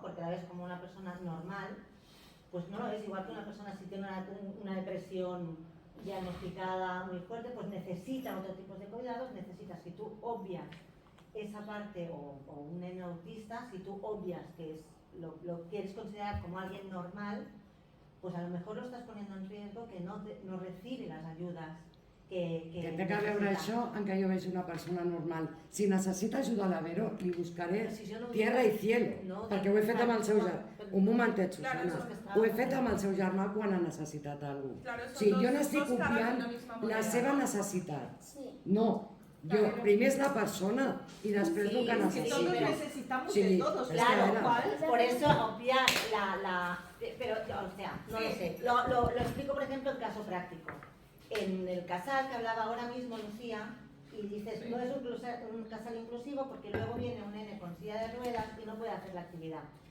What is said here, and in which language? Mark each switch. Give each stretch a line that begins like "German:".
Spanish: Porque la ves como una persona normal, pues no lo ves igual que una persona si tiene una depresión diagnosticada muy fuerte, pues necesita otro tipo de cuidados, si tú obvias esa parte o un nene autista, si tú obvias que es lo quieres considerar como alguien normal, pues a lo mejor lo estás poniendo en riesgo que no recibe las ayudas que
Catalan: té que veure això en què jo veig una persona normal. Si necessita ajuda a la Vero, li buscaré
Spanish: tierra i cielo,
Catalan: perquè ho he fet amb el seu germà. Un momentet, Susana. Ho he fet amb el seu germà quan ha necessitat alguna cosa. O sigui, jo n'estic copiant la seva necessitat. No, jo primer és la persona i després el que necessita.
Spanish: Todos necesitamos de todos. Claro, por eso obviar pero, o sea, no lo sé. Lo explico, por ejemplo, en caso práctico. En el casal que hablaba ahora mismo Lucía, y dices, no es un casal inclusivo porque luego viene un nene con silla de ruedas y no puede hacer la actividad.